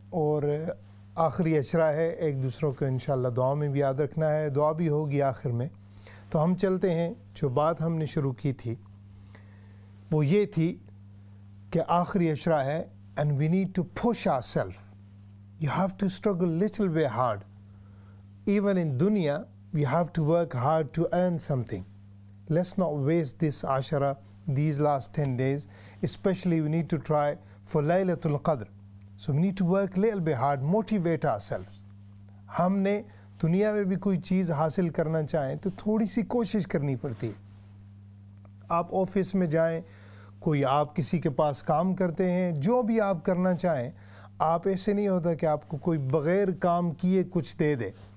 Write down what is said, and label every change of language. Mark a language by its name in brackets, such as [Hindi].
[Urdu] اور آخری اشرا ہے، ایک دوسروں کو انشاءاللہ دعا میں بھی یاد رکھنا ہے، دعا بھی ہوگی آخر میں. تو ہم چلتے ہیں. جو بات ہم نے شروع کی تھی وہ یہ تھی کہ آخری اشرا ہے [English] and we need to push ourselves. You have to struggle little bit hard. Even in dunya, we have to work hard to earn something. Let's not waste this ashara, these last 10 days. Especially we need to try for Laylatul Qadr. So we need to work little bit hard, motivate ourselves. [Urdu] ہم نے دنیا میں بھی کوئی چیز حاصل کرنا چاہیں تو تھوڑی سی کوشش کرنی پڑتی ہے. آپ آفس میں جائیں، کوئی آپ کسی کے پاس کام کرتے ہیں، جو بھی آپ کرنا چاہیں، آپ ایسے نہیں ہوتا کہ آپ کو کوئی بغیر کام کیے کچھ دے دے.